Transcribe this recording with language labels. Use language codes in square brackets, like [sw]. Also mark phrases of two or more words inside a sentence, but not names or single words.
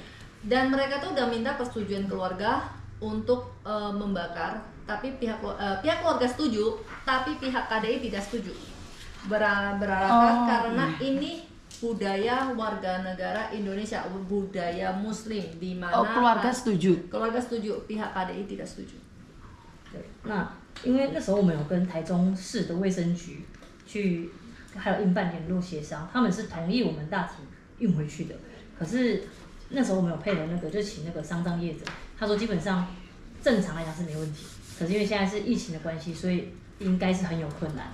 [id] Dan mereka tuh udah minta persetujuan keluarga untuk membakar, tapi pihak keluarga setuju, tapi pihak KDI tidak setuju. Beralasan karena ini budaya warga negara Indonesia, budaya Muslim di mana keluarga setuju. Keluarga setuju, pihak KDI tidak setuju. [zh] 对，那因为那时候我们有跟台中市的卫生局去，还有印办联络协商，他们是同意我们大体运回去的。可是那时候我们有配合那个，就请那个丧葬业者，他说基本上正常来讲是没问题，可是因为现在是疫情的关系，所以应该是很有困难。